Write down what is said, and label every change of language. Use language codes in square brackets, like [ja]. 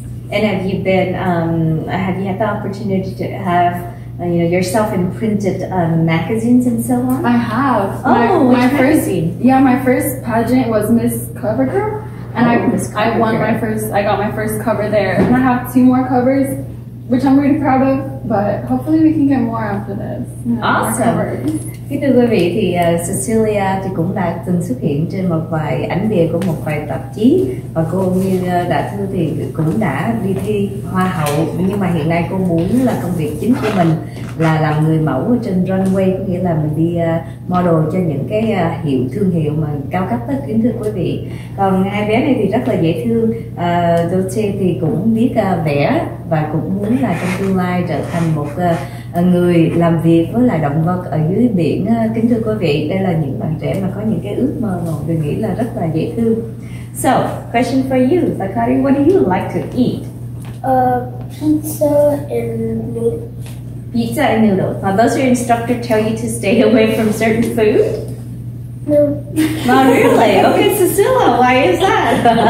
[en] And have you had the opportunity to have yourself in printed magazines and so on? I have. My first my first pageant was Miss Cover Girl, and I won my first. I got my first cover there, and I have 2 more covers, which I'm really proud of. But hopefully we can get more after this. Awesome. [vi] Thưa quý vị, thì Cecilia thì cũng đã từng xuất hiện trên một vài ảnh bìa của một vài tạp chí, và cô như đã Thưa thì cũng đã đi thi hoa hậu, nhưng mà hiện nay cô muốn là công việc chính của mình là làm người mẫu ở trên runway, có nghĩa là mình đi model cho những cái thương hiệu mà cao cấp đó, kính thưa quý vị. Còn hai bé này thì rất là dễ thương. Dulce thì cũng biết vẽ và cũng muốn là trong tương lai trở thành một người làm việc với lại động vật ở dưới biển. Kính thưa quý vị, đây là những bạn trẻ mà có những cái ước mơ mà tôi nghĩ là rất là dễ thương. [en] So, question for you, Zachari, what do you like to eat? Pizza and noodles. Pizza and noodles. Now, does your instructor tell you to stay away from certain food? No. Not really. Okay, Cecilia, why is that?